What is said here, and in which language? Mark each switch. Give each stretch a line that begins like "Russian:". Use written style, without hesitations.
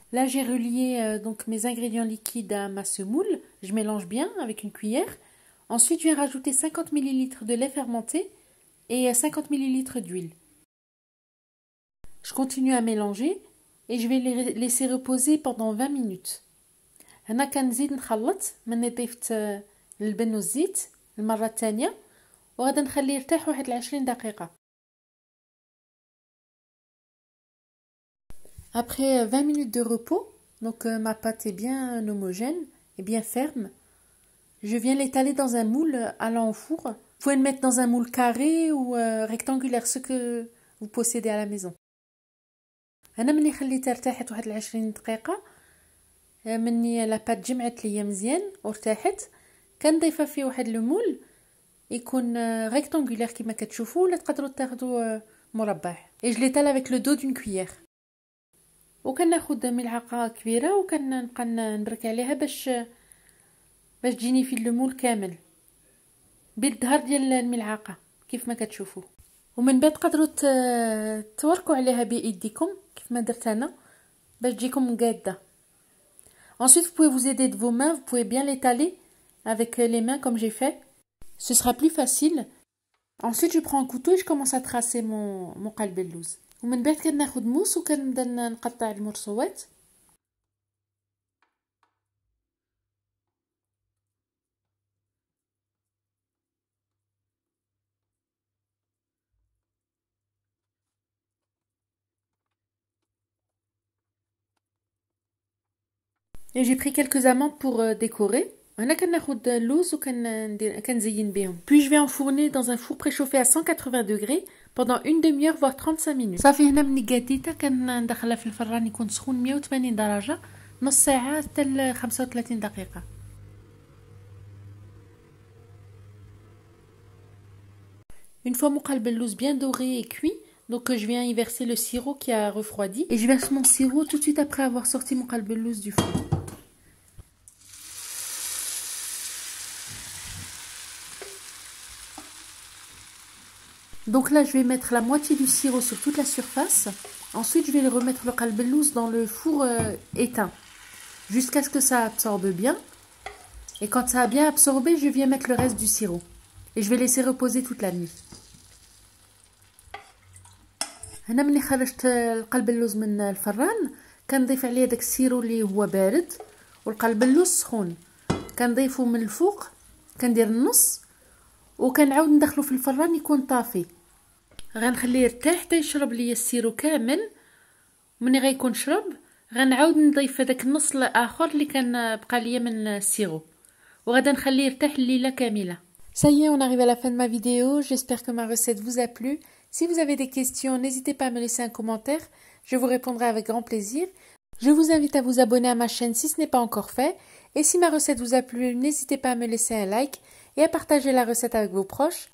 French: Là, j'ai relié donc mes ingrédients liquides à ma semoule. Je mélange bien avec une cuillère. Ensuite, je vais rajouter 50 ml de lait fermenté et 50 ml d'huile. Je continue à mélanger et je vais les laisser reposer pendant 20 minutes.
Arabic: هنا كنزيد نخلط مني ضيفت اللبن والزيت المرة الثانية وغادي نخليه يرتاح واحد 20 دقيقة.
French: Après 20 minutes de repos, donc ma pâte est bien homogène et bien ferme. Je viens l'étaler dans un moule allant au four. Vous pouvez le mettre dans un moule carré ou rectangulaire, ce que vous possédez à la maison.
Arabic: أنا مني خليتها ارتاحت واحد 20 دقيقة. مني لا بات جمعت ليا مزيان وارتاحت كنضيفها فيه واحد المول يكون rectangulaire كما كتشوفوا ولا تقدروا تاخذوا مربع.
French: Et je l'étale avec le dos d'une cuillère.
Arabic: وكناخذ ملعقه كبيره وكنبقى نبرك عليها باش تجيني في المول كامل بالظهر ديال الملعقه كيف ما كتشوفوا. ومن بعد تقدروا توركوا عليها بايديكم كيف ما درت انا باش تجيكم مقاده.
French: Ensuite, vous pouvez vous aider de vos mains, vous pouvez bien l'étaler avec les mains comme j'ai fait. Ce sera plus facile. Ensuite, je prends un couteau et je commence à tracer mon qalb el-louz.
Arabic: ومن بعد كناخذ موس وكنبدا نقطع المرصوات.
French: Et j'ai pris quelques amandes pour décorer.
Arabic: هنا كناخد اللوز كنزين بهم.
French: Puis je vais enfourner dans un four préchauffé à 180 degrés pendant une demi-heure voire 35 minutes.
Arabic: صافي هنا ملي قاديتها كندخلها في الفران يكون سخون 180 درجة نص ساعة حتى ل 35 دقيقة.
French: Une fois mon qalbellouz bien doré et cuit, donc je viens y verser le sirop qui a refroidi. Et je verse mon sirop tout de suite après avoir sorti mon qalbellouz du four. Donc là, je vais mettre la moitié du sirop sur toute la surface. Ensuite, je vais remettre le qalbellouz dans le four éteint, jusqu'à ce que ça absorbe bien. Et quand ça a bien absorbé, je viens mettre le reste du sirop. Et je vais laisser reposer toute la nuit.
Arabic: هنا ملي خرجت القلبلوز من الفران كنضيف عليه داك السيرو اللي هو بارد والقلبلوز سخون، كنضيفه من الفوق، كندير النص وكنعاود ندخلو في الفران يكون طافي. غنخليه يرتاح حتى يشرب ليا السيرو كامل. ملي غيكون شرب غنعاود نضيف هذاك النص الاخر اللي كان بقى ليا من السيرو وغادا نخليه يرتاح الليله كامله.
French: Ça y est, on arrive à la fin de ma vidéo. J'espère que ma recette vous a plu. Si vous avez des questions, n'hésitez pas à me laisser un commentaire. Je vous répondrai avec grand plaisir. Je vous invite à vous abonner à ma chaîne si ce n'est pas encore fait. Et si ma recette vous a plu, n'hésitez pas à me laisser un like et à partager la recette avec vos proches.